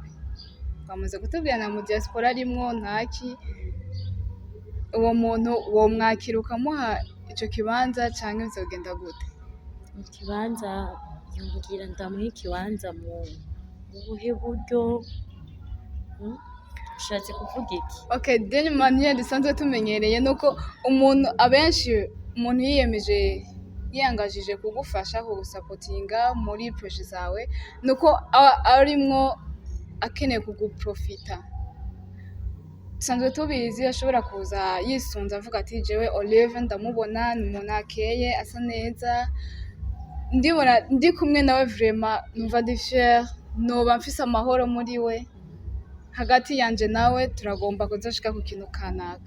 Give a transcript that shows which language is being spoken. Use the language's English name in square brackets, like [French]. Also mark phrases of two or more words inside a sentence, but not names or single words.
[Rundi] Bamaze kutubwira na mu diaspora arimwo ntaki, uwo muntu uwo mwakira ukamuha ico kibanza canke bizogenda gute? Ikibanza yongera ndamuha ikibanza mu buhe buryo? Ushatse kuvuga iki? Okay, [French] d'une manière [Rundi] dusanzwe tumenyereye nuko umuntu abenshi, umuntu yiyangajije kugufasha kugusapotinga muri projet zawe, nuko arimwo akeneye kuguprofita. Dusanzwe tubizi, ashobora kuza yisunze avuga ati jewe Olive ndamubona ni umuntu akeye, asa neza, ndibona ndi kumwe nawe vraiment numva ndi fier, noba mfise amahoro muri we, hagati yanje nawe turagomba kuzoshika ku kintu kanaka.